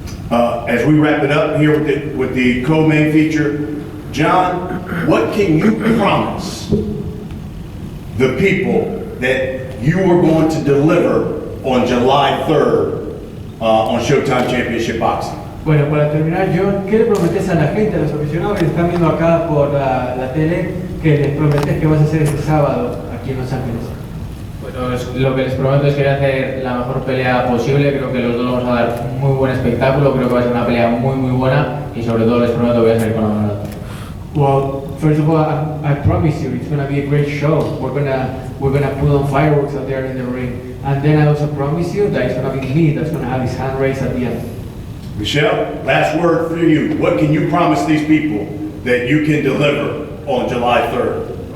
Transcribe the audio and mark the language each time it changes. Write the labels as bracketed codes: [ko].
[en] As we wrap it up here with the co-main feature, John, what can you promise the people that you are going to deliver on July 3rd on Showtime Championship Boxing? [es] Bueno, para terminar, John, ¿qué le prometes a la gente, a los aficionados que están viendo acá por la tele, que les prometes que vas a hacer este sábado aquí en Los Ángeles? Bueno, lo que les prometo es que voy a hacer la mejor pelea posible, creo que los dos vamos a dar un muy buen espectáculo, creo que va a ser una pelea muy buena y sobre todo les prometo que voy a salir con la mano alta. [en] Well, first of all, I promise you, it's going to be a great show. We're gonna put on fireworks out there in the ring, and then I also promise you that it's going to be me that's going to have his hand raised at the end. Michelle, last word for you. What can you promise these people that you can deliver on July 3rd?